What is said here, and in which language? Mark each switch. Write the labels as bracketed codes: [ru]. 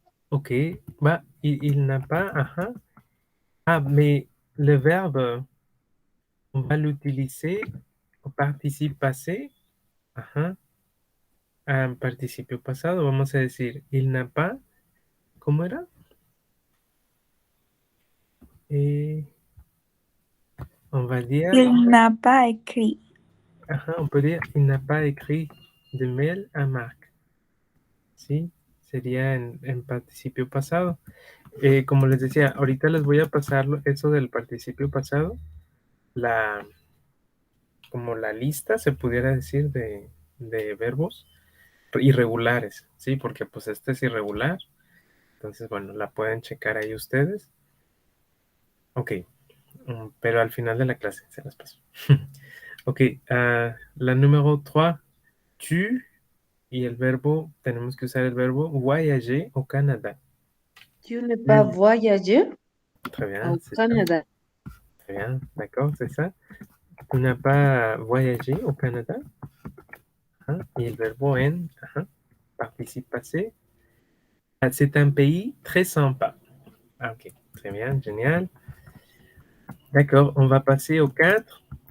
[fr] Ok, bah, il n'a pas, Ah, mais le verbe, on va l'utiliser au participe passé, [es] en participio pasado, vamos a decir, [fr] il n'a pas, [es] ¿cómo era? [fr] On va dire, Il n'a pas écrit. on peut dire, il n'a pas écrit de mail à Marc. [es] Sí, sería en participio pasado. Como les decía, ahorita les voy a pasar eso del participio pasado, como la lista, se pudiera decir, de verbos irregulares, ¿sí? Porque pues este es irregular. Entonces, bueno, la pueden checar ahí ustedes. Ok, pero al final de la clase se las paso. Ok, la número 3, tu, y el verbo, tenemos que usar el verbo voyager au Canada. [fr] Tu n'es pas voyagé Très bien, au c'est ça. Canada. Très bien, d'accord, c'est ça. Tu n'as pas voyagé au Canada. Et le verbe en, participe passé. C'est un pays très sympa. Ah, ok, très bien, génial. D'accord, on va passer au 4.